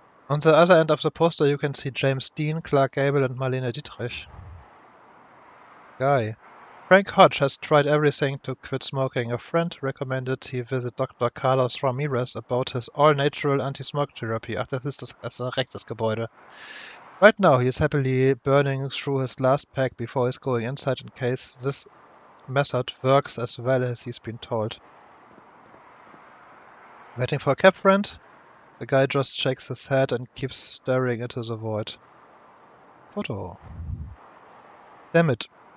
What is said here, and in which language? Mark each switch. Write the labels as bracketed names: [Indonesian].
[English] On the other end of the poster you can see James Dean, Clark Gable and Marlene Dietrich. Guy. Frank Hodge has tried everything to quit smoking. A friend recommended he visit Dr. Carlos Ramirez about his all-natural anti-smoke therapy. [German] Ach, das ist das rechtes Gebäude. [English] Right now he is happily burning through his last pack before he's going inside in case this method works as well as he's been told. Waiting for a cab friend? The guy just shakes his head and keeps staring into the void. Photo. Damn it.